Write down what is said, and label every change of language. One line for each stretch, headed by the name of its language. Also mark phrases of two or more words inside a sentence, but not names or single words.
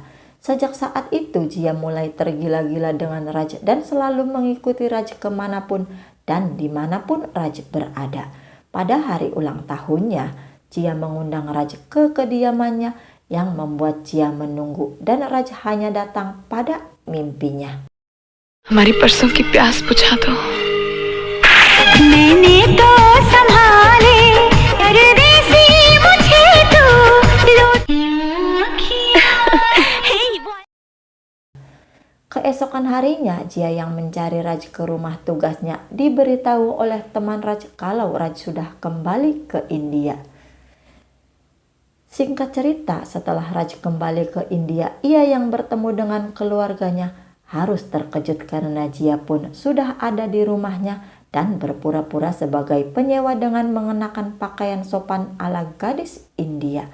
Indonesian: Sejak saat itu Jia mulai tergila-gila dengan Raj dan selalu mengikuti Raj kemanapun dan dimanapun Raj berada. Pada hari ulang tahunnya, Jia mengundang Raj ke kediamannya yang membuat Jia menunggu dan Raj hanya datang pada mimpinya.
Hindi: हमारी परसों की प्यास बुझा दो. मैंने तो संभाले परदेसी मुझे तो
Indonesian: Keesokan harinya, Jia yang mencari Raj ke rumah tugasnya diberitahu oleh teman Raj kalau Raj sudah kembali ke India. Singkat cerita, setelah Raj kembali ke India, ia yang bertemu dengan keluarganya harus terkejut karena Jia pun sudah ada di rumahnya dan berpura-pura sebagai penyewa dengan mengenakan pakaian sopan ala gadis India.